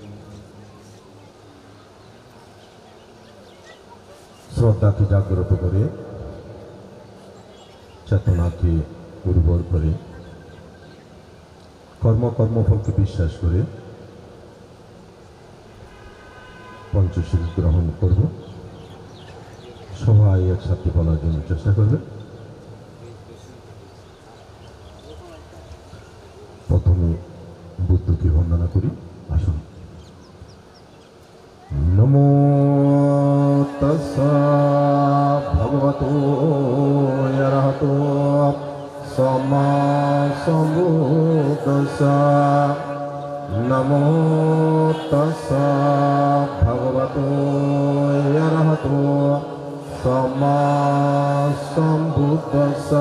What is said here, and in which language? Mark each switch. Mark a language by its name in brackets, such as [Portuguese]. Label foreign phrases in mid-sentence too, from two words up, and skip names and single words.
[Bangla] শ্রদ্ধাকে জাগ্রত করে, চেতনাকে উর্বর করে, কর্মফলকে বিশ্বাস করে পঞ্চশীল গ্রহণ করব। সবাই একসাথে বলার জন্য চেষ্টা করবে। প্রথমে বুদ্ধকে বন্দনা করি। আসুন। [Pali] নমো তাস্সা ভগবতো অরহতো সম্মা সম্বুদ্ধাস্সা। নমো তাস্সা ভগবতো অরহতো সম্মা সম্বুদ্ধাস্সা।